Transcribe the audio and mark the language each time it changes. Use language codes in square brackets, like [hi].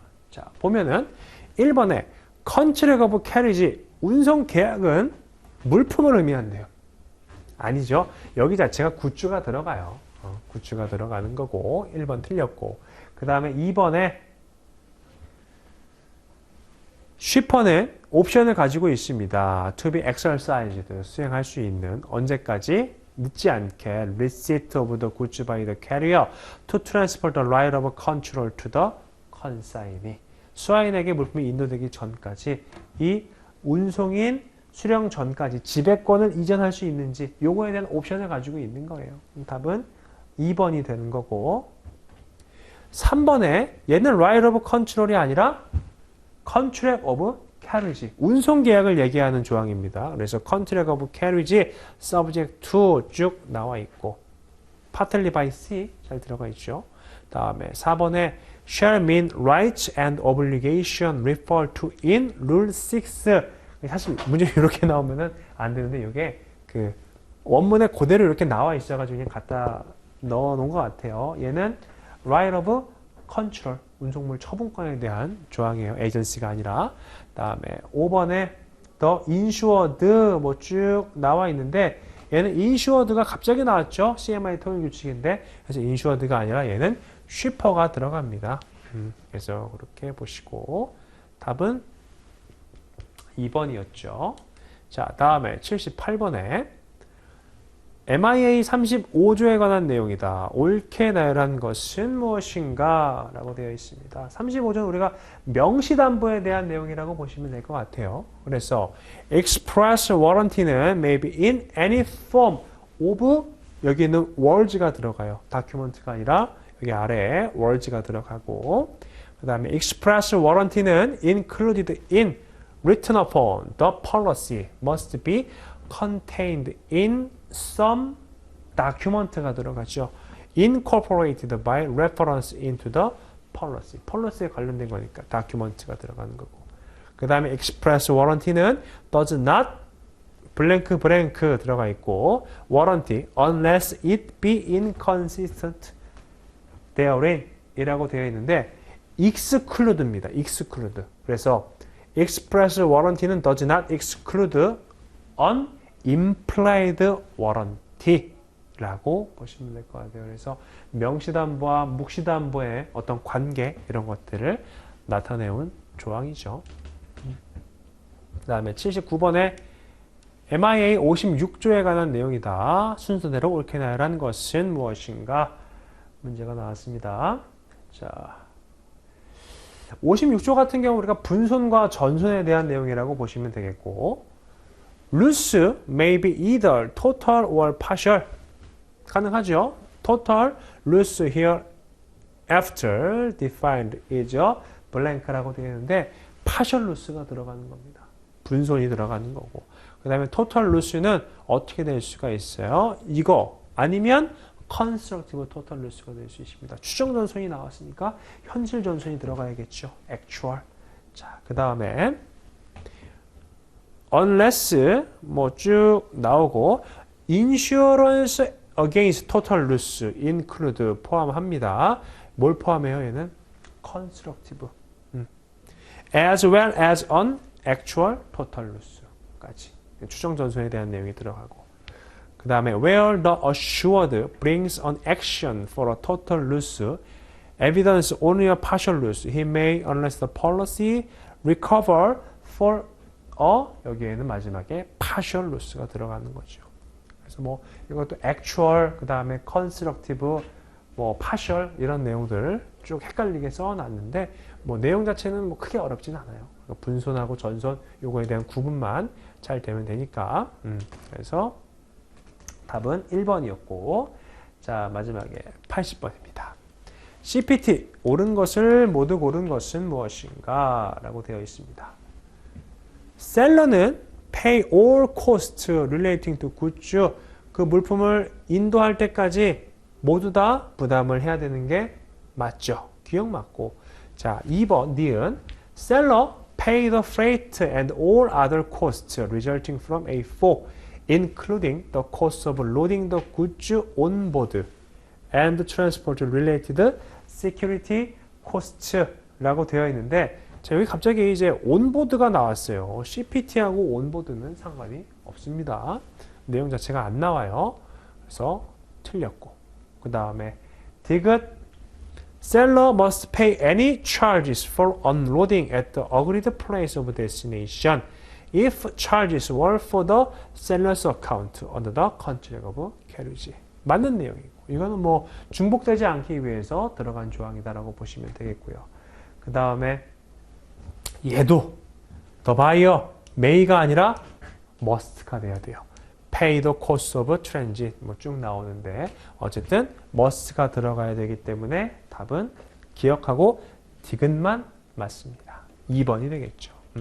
[ko] 자, 보면은 1번에 contract of carriage 운송 계약은 물품을 의미한대요. 아니죠. 여기 자체가 굿즈가 들어가요. 굿즈가 들어가는 거고 1번 틀렸고 그 다음에 2번에 쉬퍼는 옵션을 가지고 있습니다. [en] to be exercised [ko] 수행할 수 있는 언제까지 늦지 않게 [en] receipt of the goods by the carrier to transfer the right of control to the consignee. [ko] 수화인에게 물품이 인도되기 전까지 이 운송인 수령 전까지 지배권을 이전할 수 있는지 요거에 대한 옵션을 가지고 있는 거예요. 답은 2번이 되는 거고 3번에 얘는 right of control이 아니라 contract of carriage, 운송 계약을 얘기하는 조항입니다. [en] 그래서 contract of carriage, subject to [ko] 쭉 나와 있고 [en] partly by C 잘 들어가 있죠. 다음에 4번에 shall mean rights and obligation refer to in rule 6. [ko] 사실 문제 이렇게 나오면은 안 되는데 이게 그 원문에 그대로 이렇게 나와 있어가지고 그냥 갖다 넣어 놓은 것 같아요. 얘는 right of control, 운송물 처분권에 대한 조항이에요. 에이전시가 아니라. 다음에 5번에 [en] the insured [ko] 뭐 쭉 나와 있는데 얘는 insured가 갑자기 나왔죠. CMI 통일 규칙인데 그래서 insured가 아니라 얘는 shipper가 들어갑니다. 그래서 그렇게 보시고 답은 2번이었죠. 자, 다음에 78번에 MIA 35조에 관한 내용이다. 옳게 나열한 것은 무엇인가? 라고 되어 있습니다. 35조는 우리가 명시담보에 대한 내용이라고 보시면 될 것 같아요. [en] 그래서 express warranty는 may be in any form of [ko] 여기 있는 [en] words가 들어가요. document가 아니라 [ko] 여기 아래에 [en] words가 들어가고 그 다음에 express warranty는 included in written upon the policy must be contained in some document가 들어가죠. incorporated by reference into the policy. [ko] policy에 관련된 거니까 document가 들어가는 거고. [en] 그 다음에 express warranty는 does not blank blank 들어가 있고 warranty unless it be inconsistent therein [ko] 이라고 되어 있는데 [en] exclude입니다. exclude. 그래서 express warranty는 does not exclude an implied warranty라고 [ko] 보시면 될 것 같아요. 그래서 명시담보와 묵시담보의 어떤 관계 이런 것들을 나타내는 조항이죠. 그 다음에 79번에 MIA 56조에 관한 내용이다. 순서대로 옳게 나열한 것은 무엇인가? 문제가 나왔습니다. 자, 56조 같은 경우 우리가 분손과 전손에 대한 내용이라고 보시면 되겠고 [en] loss may be either total or partial [ko] 가능하죠. [en] total loss here after defined is blank라고 [ko] 되어 있는데 [en] partial loss가 들어가는 겁니다. [ko] 분손이 들어가는 거고 그 다음에 total loss는 어떻게 될 수가 있어요? 이거 아니면 constructive total loss가 될 수 있습니다. 추정 전손이 나왔으니까 현실 전손이 들어가야겠죠. actual. 자, 그 다음에 [en] unless 뭐 쭉 나오고 insurance against total loss include [ko] 포함합니다. 뭘 포함해요? 얘는 constructive. [en] as well as on actual total loss까지. [ko] 추정 전손에 대한 내용이 들어가고. [en] 그 다음에 where the assured brings an action for a total loss, evidence only a partial loss, he may unless the policy recover for [ko] 여기에는 마지막에 [en] partial loss가 들어가는 거죠. [ko] 그래서 뭐 이것도 actual, 그 다음에 constructive, 뭐 partial 이런 내용들 쭉 헷갈리게 써놨는데 뭐 내용 자체는 뭐 크게 어렵진 않아요. 분손하고 전손 요거에 대한 구분만 잘 되면 되니까. 그래서 답은 1번이었고, 자 마지막에 80번입니다. CPT 옳은 것을 모두 고른 것은 무엇인가? 라고 되어 있습니다. 셀러는 [en] pay all costs relating to goods, [ko] 그 물품을 인도할 때까지 모두 다 부담을 해야 되는 게 맞죠. 기억 맞고. [en] 자 2번 니은 seller pay the freight and all other costs resulting from A4 including the cost of loading the goods on board and transport related security costs 라고 되어 있는데, [ko] 자, 여기 갑자기 이제 온보드가 나왔어요. CPT하고 온보드는 상관이 없습니다. 내용 자체가 안 나와요. 그래서 틀렸고. [en] 그 다음에 디귿 seller must pay any charges for unloading at the agreed place of destination if charges were for the seller's account under the contract of carriage. [ko] 맞는 내용이고, 이거는 뭐 중복되지 않기 위해서 들어간 조항이다라고 보시면 되겠고요. 그 다음에 얘도 the buyer may가 아니라 must가 돼야 돼요. [en] pay the cost of transit [ko] 뭐 쭉 나오는데 어쨌든 must가 들어가야 되기 때문에 답은 기억하고 디귿만 맞습니다. 2번이 되겠죠.